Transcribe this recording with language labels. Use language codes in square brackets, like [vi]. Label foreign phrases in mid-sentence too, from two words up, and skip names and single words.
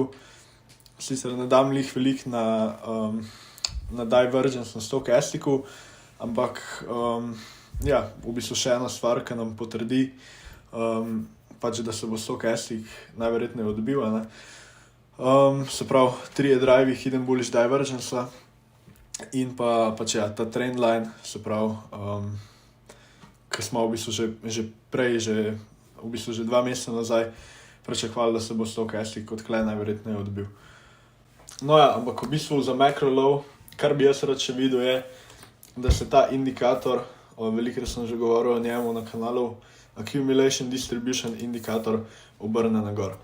[sl] Sicer ne dam lih veliko na divergence na stochastiku, ampak ja, v bistvu še ena stvar, ki nam potrdi, pač, da se bo stochastik najverjetneje odbil, ne. Se pravi, 3 [en] drive hidden bullish divergence [sl] in pa pač ja, ta trendline, se pravi, ki smo v bistvu že prej, v bistvu že 2 meseca nazaj pričakovali, da se bo stochastik kot tle najverjetneje odbil. No ja, ampak v bistvu za [en] macro low, [sl] kar bi jaz rad še videl je, da se ta indikator, velikokrat sem že govoril o njemu na kanalu, [en] accumulation distribution [sl] indikator obrne na gor.